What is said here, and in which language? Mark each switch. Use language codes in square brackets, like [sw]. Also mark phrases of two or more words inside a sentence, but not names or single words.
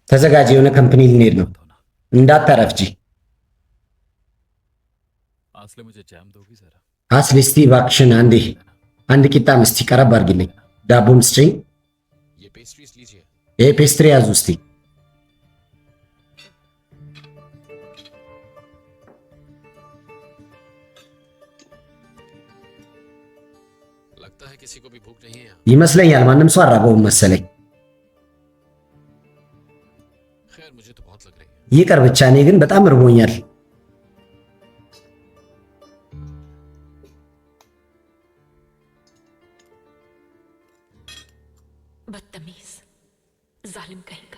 [am] ተዘጋጅ፣ የሆነ ካምፓኒ ልንሄድ ነው። [hi] होना [am] እንዳታረፍጂ። [hi] आसले मुझे जैम दोगी जरा? [am] አስሊ እስቲ እባክሽን አንድ ቂጣ ምስቲ ቀረብ አድርጊልኝ። ዳቦም ስጪኝ። [hi] ये पेस्ट्रीज लीजिए। [am] ይሄ ፔስትሪ ያዙ እስቲ። [hi] लगता है किसी को भी भूख नहीं है यहाँ। [am] ይመስለኛል ማንም ሰው አራበውም መሰለኝ። [hi] खैर मुझे तो बहुत लग रही है। [am] ይቅር ብቻ እኔ ግን በጣም እርቦኛል። [hi] बदतमीज, जालिम कहेगा।